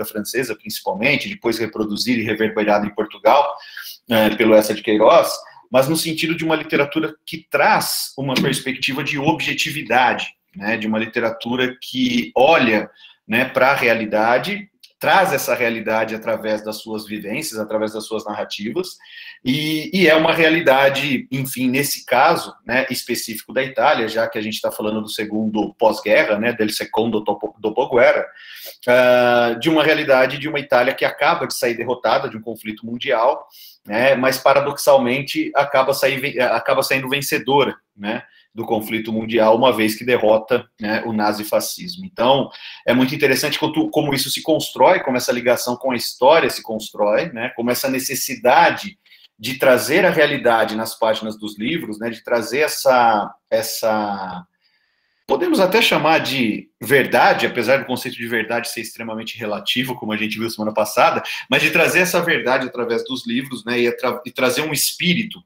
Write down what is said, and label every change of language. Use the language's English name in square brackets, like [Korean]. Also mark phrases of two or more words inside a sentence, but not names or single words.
[Portuguese] francesa, principalmente, depois reproduzida e reverberada em Portugal, pelo Eça de Queiroz, mas no sentido de uma literatura que traz uma perspectiva de objetividade, né, de uma literatura que olha, né, para a realidade, traz essa realidade através das suas vivências, através das suas narrativas, e é uma realidade, enfim, nesse caso, né, específico da Itália, já que a gente está falando do segundo pós-guerra, né, [Italian] del secondo dopoguerra, [Portuguese] de uma realidade de uma Itália que acaba de sair derrotada de um conflito mundial, né, mas paradoxalmente acaba saindo vencedora, né, do conflito mundial, uma vez que derrota, né, o nazifascismo. Então, é muito interessante como isso se constrói, como essa ligação com a história se constrói, né, como essa necessidade de trazer a realidade nas páginas dos livros, né, de trazer essa podemos até chamar de verdade, apesar do conceito de verdade ser extremamente relativo, como a gente viu semana passada, mas de trazer essa verdade através dos livros, né, e trazer um espírito.